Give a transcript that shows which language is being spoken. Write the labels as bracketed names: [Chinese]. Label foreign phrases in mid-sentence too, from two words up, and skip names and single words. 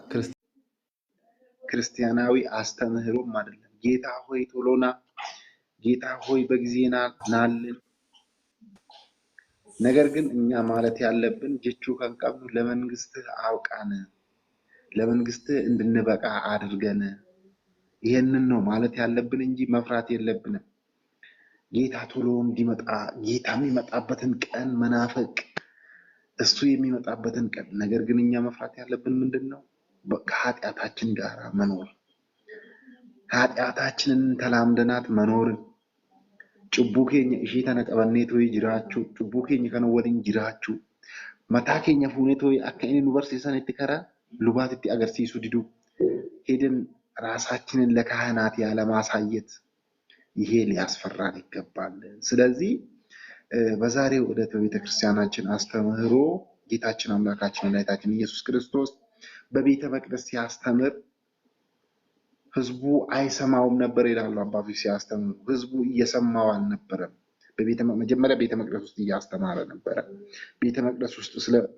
[Amharic] ክርስቲያናዊ አስተምህሮም አይደለም። ጌታ ሆይ ቶሎና፣ ጌታ ሆይ በጊዜና ናልን። ነገር ግን እኛ ማለት ያለብን ጀቹ ከንቀብኑ ለመንግስትህ አውቃን፣ ለመንግስትህ እንድንበቃ አድርገን፣ ይሄንን ነው ማለት ያለብን እንጂ መፍራት የለብንም። ጌታ ቶሎ እንዲመጣ ጌታ የሚመጣበትን ቀን መናፈቅ፣ እሱ የሚመጣበትን ቀን። ነገር ግን እኛ መፍራት ያለብን ምንድነው? ከኃጢአታችን ጋር መኖር፣ ኃጢአታችንን ተላምደናት መኖርን [Oromo] cubbuu keenya ishee tana qabannee tooyi jiraachuu, cubbuu keenya kana waliin jiraachuu, mataa keenya fuunee tooyi akka inni nu barsiisanitti karaa lubaatitti agarsiisuu diduu, [Amharic] ሄደን ራሳችንን ለካህናት ያለማሳየት ይሄ ሊያስፈራን ይገባል። ስለዚህ በዛሬው ዕለት በቤተክርስቲያናችን አስተምህሮ ጌታችን አምላካችን መድኃኒታችን ኢየሱስ ክርስቶስ በቤተ መቅደስ ሲያስተምር ህዝቡ አይሰማውም ነበር ይላሉ አባቶች ሲያስተምሩ። ህዝቡ እየሰማው አልነበረም። መጀመሪያ ቤተ መቅደስ ውስጥ እያስተማረ ነበረ። ቤተ መቅደስ ውስጥ ስለ